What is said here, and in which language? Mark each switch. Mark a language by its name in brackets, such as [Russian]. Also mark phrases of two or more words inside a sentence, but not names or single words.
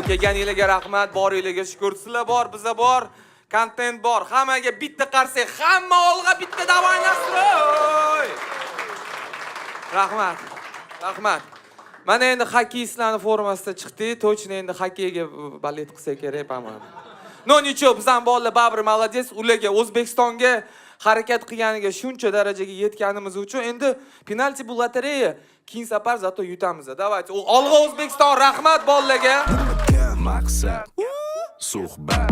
[Uzbek] Kelganingizga rahmat, boringizga shukur. Sizlar bor, biza bor, kontent bor. Hammaga bitta qarsak, hamma olg'a bitta [Russian] давай настрой. [Uzbek] Rahmat. Mana endi xokeystlarning formasida chiqdik. Точно endi xokkeyga balet qilsa kerak, [Russian] по-моему. [Uzbek] No, nicho, bizdan bolalar baribir молодец. Ularga O'zbekistonga harakat qilganiga shuncha darajaga yetganimiz uchun endi penalti bu lotereya. Keyin safar zato yutamiz. [Russian] Давайте. [Uzbek] Olg'a O'zbekiston, rahmat bolalarga. maqsad? Suhbat.